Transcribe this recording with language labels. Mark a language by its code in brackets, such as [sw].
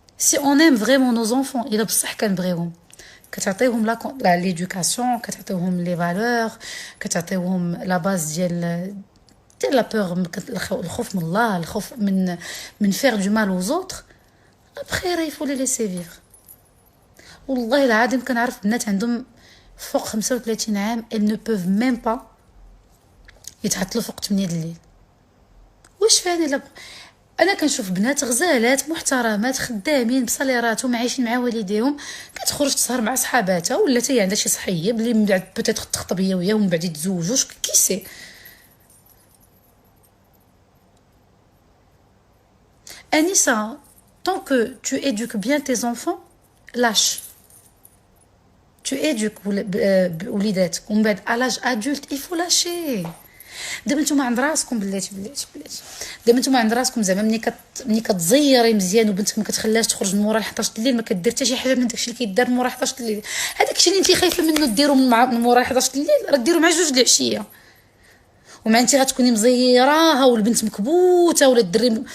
[fr] si on aime vraiment nos enfants [ar] الا بصح كنبغيهم، كتعطيهم لا ليدوكاسيون، كتعطيهم لي فالور، كتعطيهم لا باز ديال لا بور، الخوف من الله، الخوف من فير دو مال [fr] aux autres. après il faut les laisser vivre. [ar] والله العظيم كنعرف بنات عندهم فوق 35 عام [fr] elles ne peuvent même pas [ar] يتعطلوا فوق 8 الليل. واش فاني انا كنشوف بنات غزالات محترمات خدامين بصاليراتهم عايشين مع والديهم، كتخرج تسهر مع صحاباتها ولا حتى هي عندها شي صحيه بلي من بعد بوتيتر تخطب هي وياه ومن بعد يتزوجوا، كي سي. [fr] Anissa, tant que tu éduques bien tes enfants, lâche. Tu éduques [ar] وليداتك ومن بعد [fr] à l'âge adulte il faut lâcher. [ar] دابا نتوما عند راسكم بلاتي دابا نتوما عند راسكم زعما ملي كتزيري مزيان وبنتك ما كتخليهاش تخرج من مورا 11 الليل، ما كدير حتى شي حاجه من داكشي اللي كيدار من مورا 11 الليل. هذاك الشيء اللي انت خايفه منه ديرو من مورا 11 الليل راه ديرو مع 2 العشيه، ومع انت غتكوني مزيراها والبنت مكبوته ولا الدري.